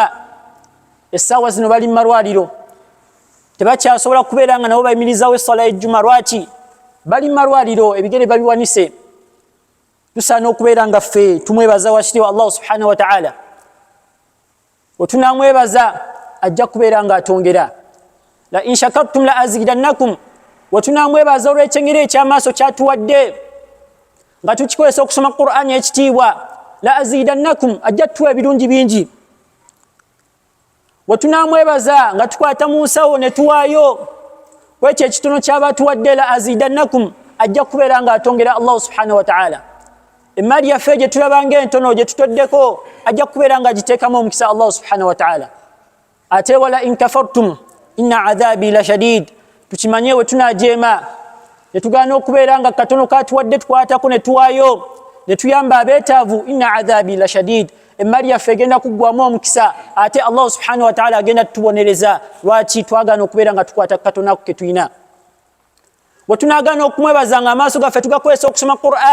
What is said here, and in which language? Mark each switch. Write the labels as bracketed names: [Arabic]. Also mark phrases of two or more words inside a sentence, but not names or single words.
[Ganda] Essaawa zino bali mu malwaliro tebakyasobola kubeera nga nabo bayimirizawo essala y'ejjuma. Lwaki? bali mu malwaliro ebigere babiwanise. Tusaana okubeera nga ffe tumwebaza wakitiibwa Allah [Arabic] سبحانه وتعالى. [Ganda] Wetunamwebaza ajja kubeera nga atongera. [Arabic] لئن شكرتم لأزيدنكم. [Ganda] Wetunamwebaza olw'ekyengera ekyamaaso kyatuwadde nga tukikozesa okusoma Qur'ani ekitiibwa. [Arabic] لأزيدنكم [Ganda] ajja tuwa ebirungi bingi. Wetunamwebaza nga tukwata mu nsawo ne tuwaayo kwekyo ekitono ky'abatuwadde. [Arabic] لأزيدنكم [Ganda] ajja kubeera nga atongera Allah [Arabic] سبحانه وتعالى. [Ganda] Emmaali yaffe gye tulaba ng'entono gye tutoddeko ajja kubeera nga agiteekamu omukisa Allah [Arabic] سبحانه وتعالى. Ate ولئن كفرتم إن عذابي لشديد. [Ganda] Tukimanye we tunaajeema ne tugaana okubeera nga katono katuwadde tukwatako ne tuwaayo ne tuyamba abeetaavu. [Arabic] إن عذابي لشديد. [Ganda] Emmaali yaffe egenda kuggwamu omukisa ate Allah [Arabic] سبحانه وتعالى [Ganda] agenda tubonereza. Lwaki? Twagaana okubeera nga tukwata katono ako ke tulina. We tunaagaana okumwebaza nga amaaso gaffe tugakozesa okusoma Qur'an.